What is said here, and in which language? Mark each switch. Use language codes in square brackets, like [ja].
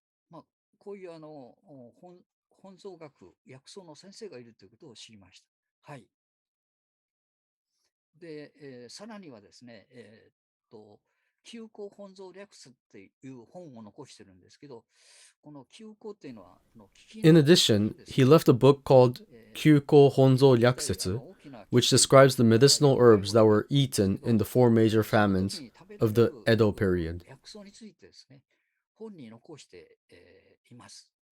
[ja] まあ、こういう本草学、薬草の先生がいるということを知りました。はい。で、さらにはですね、休校本草略史っていう本を残してるんですけど、この休校っていうのは、 [en] In addition, he left a book called Kyuko Honzo Ryakusetsu, which describes the medicinal herbs that were eaten in the four major famines of the Edo period. [ja] 薬草についてですね、本に残して、います。